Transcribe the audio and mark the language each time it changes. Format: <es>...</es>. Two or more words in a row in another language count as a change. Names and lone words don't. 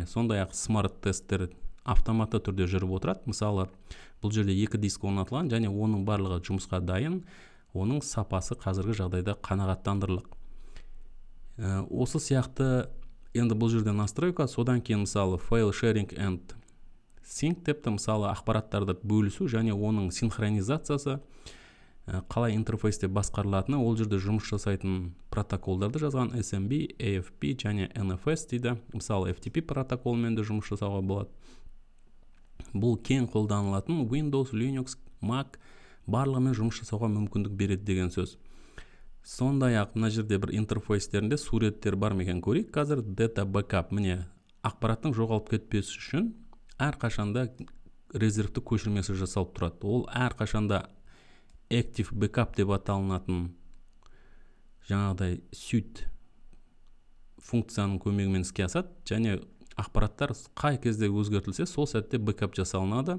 <kk>Сондай-ақ смарт тесттер автоматты түрде жүріп отырады. Мысалы, бұл жерде 2 диск орнатылған және оның барлығы жұмысқа дайын, оның сапасы қазіргі жағдайда қанағаттандырылық. Осы сияқты енді бұл жерде настройка, содан кейін мысалы</kk> <en>file sharing and sync</en> <kk>депті, мысалы ақпараттарды бөлісу және оның синхронизациясы қалай интерфейсте басқарылатыны, ол жерде жұмыс жасайтын протоколдарды жазған SMB, AFP және NFS дейді. Мысалы FTP протоколымен де жұмыс жасауға болады. Бұл кең қолданылатын Windows, Linux, Mac барлығымен жұмыс жасауға мүмкіндік береді деген сөз. Сондай-ақ мына жерде бір интерфейстерінде суреттер бар ма екен көрейік.</kk> <en>Қазір data backup,</en> <kk>міне ақпараттың жоғалып кетпесі үшін әрқашанда резервті көшірмесі жасалып тұрады. Ол әрқашанда</kk> <en>active backup</en> <kk>деп аталынатын жаңағыдай suite функцияның көмегімен іске асады, және ақпараттар қай кезде өзгертілсе, сол сәтте бэкап жасалынады.</kk>